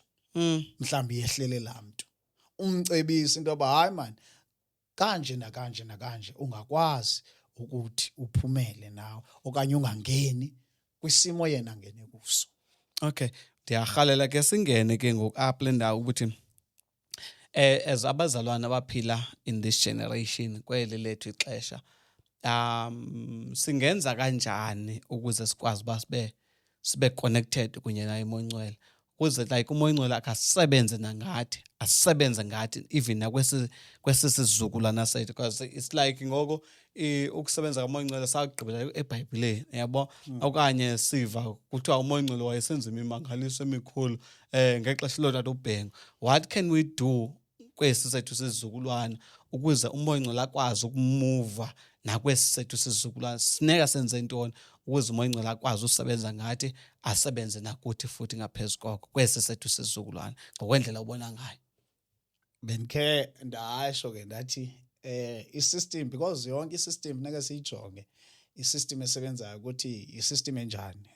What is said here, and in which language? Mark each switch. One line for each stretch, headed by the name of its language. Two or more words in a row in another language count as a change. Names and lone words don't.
Xhosa: Mhlawumbi yehlele laa mntu. Umcebise into yoba hayi man kanje nakanje nakanje ungakwazi ukuthi uphumele nawe okanye ungangeni kwisimo yena ngene kuso. Okay. Ndiyarhalela ke singene ke ngoku apha le ndawo ukuthi as abazalwane abaphila
English: in this generation
Xhosa: kweli lethu ixesha singenza kanjani ukuze sikwazi uba sibe connected kunye naye umoya oyingcwele ukuze like umoya oyingcwele akasebenze nangathi asebenze ngathi even nakwesi sizukulwana sethu
English: because it's like
Xhosa: ngoko ukusebenza komoya oyingcwele sakugqibela eBhayibhelini yabo okanye siva kuthiwa umoya oyingcwele wayesenza imimangaliso emikhulu ngexesha lotata uBhengu.
English: What can we do
Xhosa: kwesi sethu sizukulwana ukuze umoya oyingcwele akwazi ukumuva nakwesi sethu sizukulwana sineka senze ntoni ukuze umoya oyingcwele akwazi usebenza ngathi asebenze nakuthi futhi ngaphezulu koko kwesi sethu sizukulwana ngokwendlela ubona ngayo. Bendikhe ndasho ke ndathi i-system because yonke i-system neke siyijonge i-system esebenzayo ukuthi i-system enjani.